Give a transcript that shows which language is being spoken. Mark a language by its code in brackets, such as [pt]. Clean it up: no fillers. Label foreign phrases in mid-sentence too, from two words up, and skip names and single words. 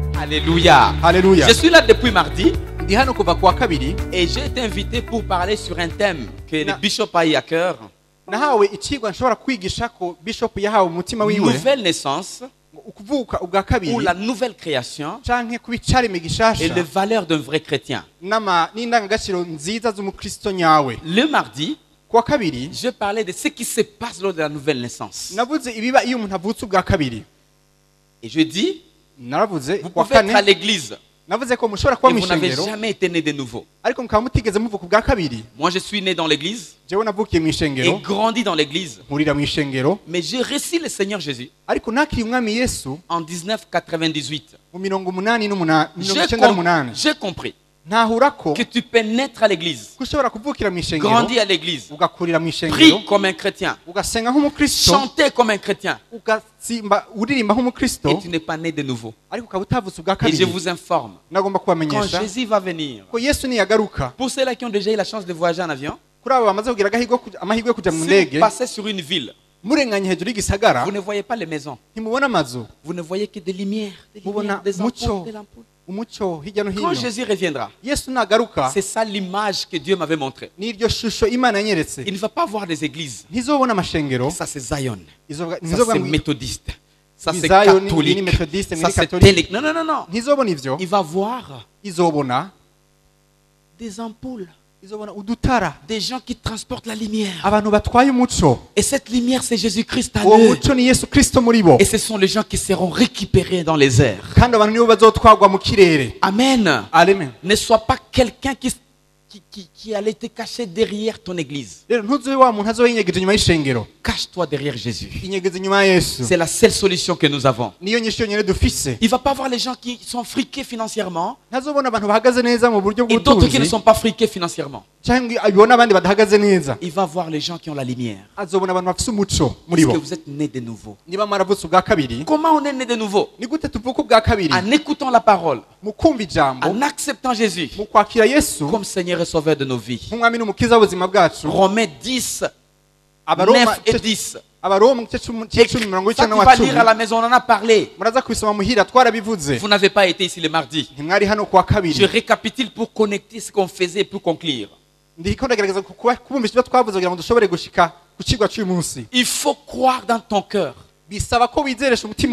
[fr] Alléluia. [rn] Haleluya. [fr] Je suis là depuis mardi [rn] Ndi hano kuva kuwa kabiri [fr] et j'ai été invité pour parler sur un thème que le bishop a eu à cœur. [rn] nahawe icigwa nshobora kwigisha ko bishop yahawe umutima wiwe [fr] Nouvelle naissance [rn] ukuvuka ubwa [fr] ou [rn] kabiri [fr] la nouvelle création [rn] canke kubicarime [fr] et [rn] gishasha [fr] les valeurs d'un vrai chrétien. [rn] n'indangagaciro nziza z'umukristo nyawe. [fr] Le mardi, [rn] Kuwa kabiri [fr] je parlais de ce qui se passe lors de la nouvelle naissance. [rn] navuze ibiba iyo umuntu avutse ubwa kabiri. [fr] Et je dis, [rn] Naravuze [fr] vous [rn] kuwa [fr] pouvez être à [rn] kane [fr] l'église [rn] navuze ko mushobora [fr] et [rn] kuba [fr] vous n'avez [rn] mw'ishengero [fr] jamais été né de nouveau. [rn] ariko mukaba mutigeze muvuka ubwa kabiri. [fr] Moi, je suis né dans l'église [rn] Jewe navukiye [fr] et [rn] mw'ishengero [fr] grandi dans l'église. [rn] nkurira mw'ishengero [fr] Mais j'ai reçu le Seigneur Jésus [rn] ariko nakiriye umwami Yesu [fr] en 1998. [rn] mu 1988 [fr] J'ai compris [rn] ntahura ko [fr] que tu peux naître à l'église, [rn] ushobora kuvukira mw'ishengero [fr] grandir à l'église, [rn] ugakurira mw'ishengero [fr] prier comme un chrétien, [rn] ugasenga nk'umukristo [fr] chanter comme un chrétien, [rn] ugasimba uririmba [fr] et [rn] nk'umukristo [fr] tu n'es pas né de nouveau. [rn] ariko ukaba utavutse ubwa [fr] Et je [rn] kabiri. [fr] vous informe, [rn] Nagomba [fr] quand [rn] kubamenyesha [fr] Jésus va venir, [rn] ko Yesu niyagaruka [fr] pour ceux-là qui ont déjà eu la chance de voyager en avion, [rn] kuri abo bamaze kugira amahirwe yo kuja mu [fr] si [rn] ndege [fr] vous passez sur une ville, [rn] murenganye hejuru y'igisagara [fr] vous ne voyez pas les maisons, [rn] ntimubona amazu [fr] vous ne voyez que des lumières, [rn] mubona [fr] des [rn] muco [fr] ampoules, des lampes. [rn] umuco hirya no [fr] Quand [rn] hino. [fr] Jésus reviendra, [rn] Yesu nagaruka [fr] c'est ça l'image que Dieu m'avait montrée. [rn] n'iryo shusho Imana yanyeretse. [fr] Il ne va pas voir des églises. [rn] Ntizobona amashengero [fr] Ça c'est Zion. Ça [rn] ntizobona [fr] c'est méthodiste. Ça c'est [rn] Zion, ni [fr] catholique. [rn] méthodiste, ni [fr] Ça c'est [rn] catholique. [fr] télé. Non, non, non, non. [rn] ntizobona ivyo [fr] Il va voir [rn] izobona [fr] des ampoules, [rn] izobona udutara [fr] des gens qui transportent la lumière. [rn] abantu batwaye umuco. [fr] Et cette lumière, c'est Jésus-Christ à [rn] Uwo [fr] eux. [rn] muco ni Yesu Kristo muri bo [fr] Et ce sont les gens qui seront récupérés dans les airs. [rn] kandi abantu nibo bazotwagwa mu kirere. [fr] Amen. [rn] Amen. [fr] Ne sois pas quelqu'un qui allait te cacher derrière ton église. [rn] Rero ntuzobe wa muntu azoba yinyegeje inyuma y'ishengero, [fr] Cache-toi derrière Jésus. [rn] inyegeze inyuma ya Yesu. [fr] C'est la seule solution que nous avons. [rn] Niyo nyisho nyene dufise. [fr] Il ne va pas voir les gens qui sont friqués financièrement [rn] ntazobona abantu bahagaze neza mu buryo [fr] et d'autres qui ne [rn] bw'ubutunzi [fr] sont pas friqués financièrement. [rn] cyangwa abibona abandi badahagaze neza. [fr] Il va voir les gens qui ont la lumière. [rn] Azobona abantu bafise umuco muri [fr] Est-ce que [rn] bo. [fr] vous êtes nés de nouveau? [rn] Niba maravutse ubwa kabiri, [fr] Comment on est né de nouveau? [rn] ni gute tuvuka ubwa kabiri? [fr] En écoutant la parole, [rn] Mu kumva ijambo, [fr] en acceptant Jésus [rn] mu kwakira Yesu [fr] comme Seigneur et Sauveur de nos vies. [rn] nk'umwami n'umukiza w'ubuzima bwacu. [fr] Romains 10, [rn] Abaroma [fr] 9 et 10. [rn] Abaroma igice c'icumi mirongo [fr] Ça, [rn] icenda [fr] tu [rn] na [fr] vas [rn] cumi. [fr] lire à la maison, on en a parlé. [rn] Muraza kubisoma muhira twarabivuze. [fr] Vous n'avez pas été ici le mardi. [rn] Ntimwari hano kuwa [fr] Je [rn] kabiri. [fr] récapitule pour connecter ce qu'on faisait pour conclure. [rn] Ndiko ndagerageza kubumvisha ibyo twavuze kugira ngo dushobore gushika ku cigwa cy'uyu munsi. [fr] Il faut croire dans ton cœur [rn] Bisaba ko wizeresha umutima